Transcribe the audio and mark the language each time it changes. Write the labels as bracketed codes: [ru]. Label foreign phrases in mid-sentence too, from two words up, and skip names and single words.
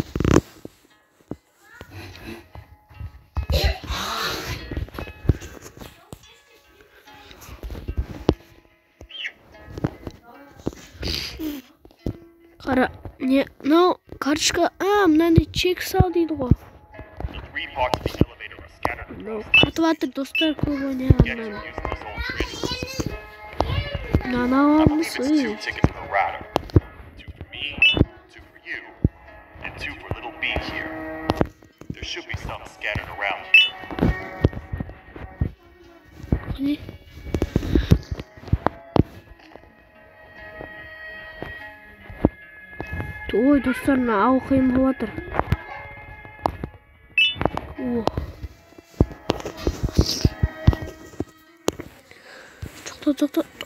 [kk] Қара, не, мынау карточка, мынандай чек сал дейді ғой. [en] The 3 parts of the elevator are scattered [kk] Мынау [en] across the [kk] қатып жатыр достар, көп [en] Get [kk] ойнағаннан. [en] to using this old transit system. [kk] Мынаны [en] I believe [kk] аламыз. [en] it's 2 tickets for the router. 2 for me, 2 for you, and 2 for little B here. There should be some scattered around here. [kk] Не? Ой, достар, мына ау қиын болып жатыр. Тоқта.